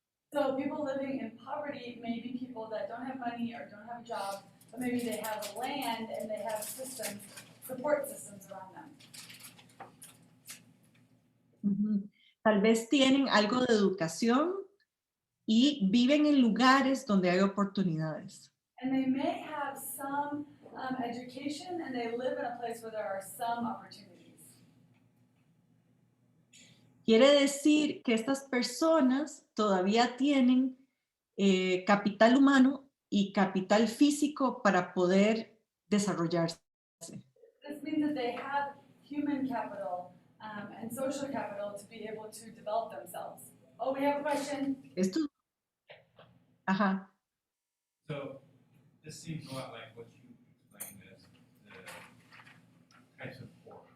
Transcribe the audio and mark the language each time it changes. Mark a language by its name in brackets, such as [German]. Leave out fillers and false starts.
[English] So people living in poverty may be people that don't have money or don't have a job, but maybe they have land and they have systems, support systems around them. [Spanish] Tal vez tienen algo de educación y viven en lugares donde hay oportunidades. [English] And they may have some education and they live in a place where there are some opportunities. [Spanish] Quiere decir que estas personas todavía tienen capital humano y capital físico para poder desarrollarse. [English] This means that they have human capital and social capital to be able to develop themselves. Oh, we have a question. [Spanish] Esto. Ajá. [English] So this seems a lot like what you explained as the types of poor.